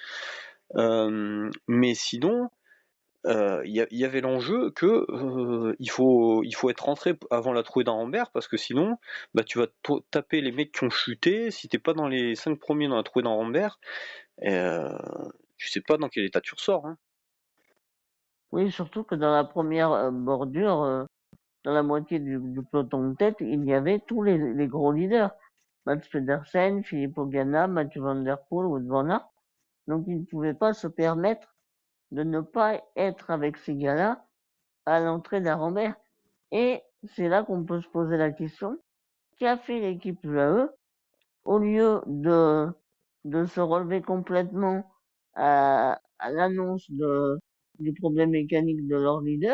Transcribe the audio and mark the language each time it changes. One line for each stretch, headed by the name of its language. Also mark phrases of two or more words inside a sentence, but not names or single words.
French: Mais sinon, y avait l'enjeu que il faut être rentré avant la trouée d'Arambert parce que sinon bah tu vas taper les mecs qui ont chuté si t'es pas dans les 5 premiers dans la trouée d'Arambert, tu sais pas dans quel état tu ressors, hein. oui, surtout que dans la première bordure, dans la moitié du peloton de tête, il y avait tous les gros leaders. Mats Pedersen, Filippo Ganna, Mathieu Van Der Poel, Wout van Aert. Donc il ne pouvait pas se permettre de ne pas être avec ces gars-là à l'entrée d'Arambert. Et c'est là qu'on peut se poser la question, qu'a fait l'équipe UAE au lieu de se relever complètement à l'annonce du problème mécanique de leur leader?